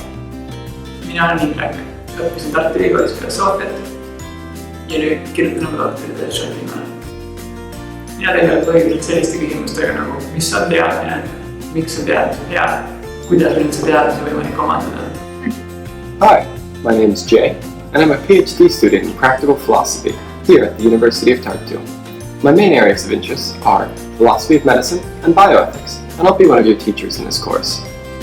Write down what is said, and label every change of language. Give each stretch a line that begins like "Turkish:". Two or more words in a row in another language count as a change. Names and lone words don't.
Estonian: Mina olen Indrek. Õppisin Tartu Ülikoolis filosoofiat ja nüüd kirjutan oma doktoritööd Šotimale. Mina tegelikult õigelt selliste küsimustega nagu, mis on teadmine, miks on teadmine teada, kuidas üldse teadmisi võimalik omandada.
English: Hi, my name is Jay, and I'm a PhD student in practical philosophy here at the University of Tartu. My main areas of interest are philosophy of medicine and bioethics, and I'll be one of your teachers in this course.